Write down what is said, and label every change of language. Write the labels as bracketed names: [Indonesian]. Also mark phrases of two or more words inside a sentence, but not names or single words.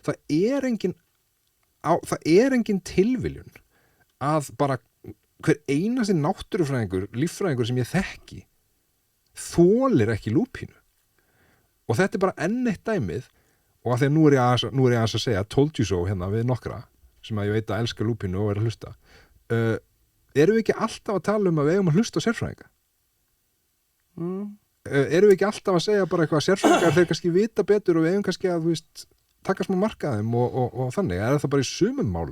[Icelandic] Það engin tilviljun að bara hver einasti náttúrufræðingur, líffræðingur sem ég þekki þolir ekki lúpínu og þetta bara enn eitt dæmið og að því að nú ég aðeins að segja [English] told you so [Icelandic] hérna við nokkra sem að ég veit að elska lúpínu og að hlusta erum við ekki alltaf að tala um að við eigum að hlusta á sérfræðinga? Erum við ekki alltaf að segja bara eitthvað sérfræðingar þeir kannski vita betur og við eigum kannski að, þú veist, taka smá markaðum og þannig, það bara í sumum málum?